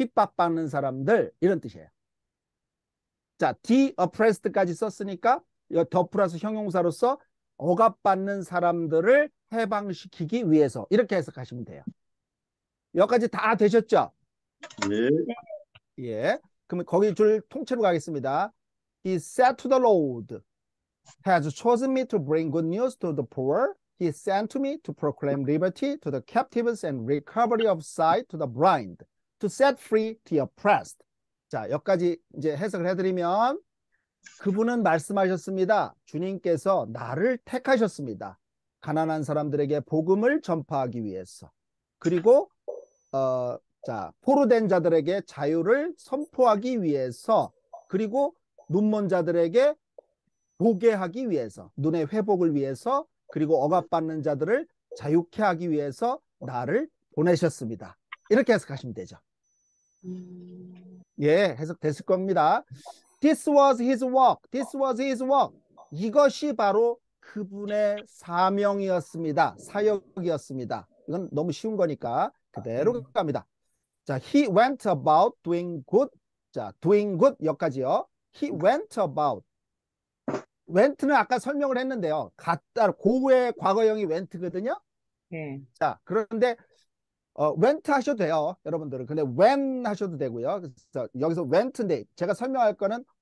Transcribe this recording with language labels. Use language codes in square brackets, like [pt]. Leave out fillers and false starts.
[ko] 핍박받는 사람들 이런 뜻이에요. 자, de-oppressed까지 썼으니까 더 플러스 형용사로서 억압받는 사람들을 해방시키기 위해서 이렇게 해석하시면 돼요. 여기까지 다 되셨죠? 네. 예. 그럼 거기 줄 통째로 가겠습니다. [en] He said to the Lord, has chosen me to bring good news to the poor. He sent to me to proclaim liberty to the captives and recovery of sight to the blind, to set free the oppressed. [ko] 자, 여기까지 이제 해석을 해드리면 그분은 말씀하셨습니다. 주님께서 나를 택하셨습니다. 가난한 사람들에게 복음을 전파하기 위해서. 그리고 자, 포로된 자들에게 자유를 선포하기 위해서. 그리고 눈먼 자들에게 보게 하기 위해서. 눈의 회복을 위해서. 그리고 억압받는 자들을 자유케 하기 위해서 나를 보내셨습니다. 이렇게 해석하시면 되죠. 예, 해석됐을 겁니다. [en] This was his work. This was his work. [ko] 이것이 바로 그분의 사명이었습니다. 사역이었습니다. 이건 너무 쉬운 거니까 그대로 갑니다. [en] 자, he went about doing good. [ko] 자, doing good 여기까지요. [en] He went about. [ko] went는 아까 설명을 했는데요. 갔다, 고의 과거형이 went거든요. 네. 자, 그런데 went 하셔도 돼요, 여러분들은. 근데 when 하셔도 되고요. 그래서 여기서 went인데 제가 설명할 거는